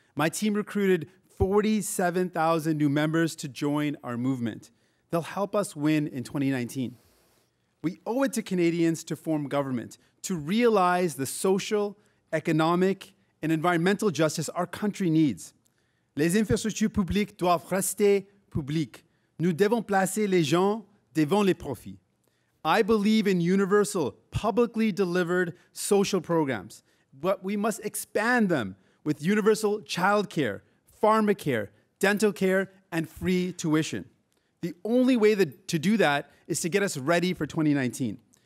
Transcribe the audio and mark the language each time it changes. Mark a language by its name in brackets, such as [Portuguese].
[English] My team recruited 47,000 new members to join our movement. They'll help us win in 2019. We owe it to Canadians to form government, to realize the social, economic, and environmental justice our country needs. [French] Les infrastructures publiques doivent rester publiques. Nous devons placer les gens devant les profits. [English] I believe in universal, publicly delivered social programs, but we must expand them with universal childcare, pharmacare, dental care, and free tuition. The only way to do that is to get us ready for 2019.